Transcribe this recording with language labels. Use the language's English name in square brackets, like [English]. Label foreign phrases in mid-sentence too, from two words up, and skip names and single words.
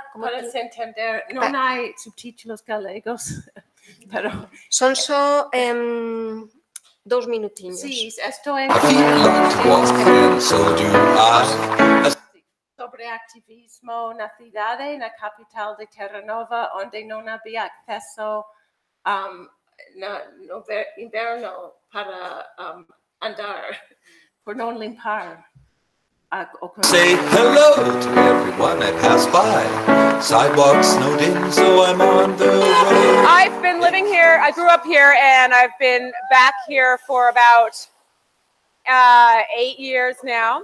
[Galician] Para se entender, non hai subtítulos galegos, pero... Son só 2 minutiños. Sí, isto é... sobre activismo na cidade, na capital de Terra Nova, onde não havia acesso no inverno para andar, por não limpar. [English] Say hello to everyone that pass by. Sidewalks snowed in, so I'm on the road. I've been living here, I grew up here, and I've been back here for about 8 years now.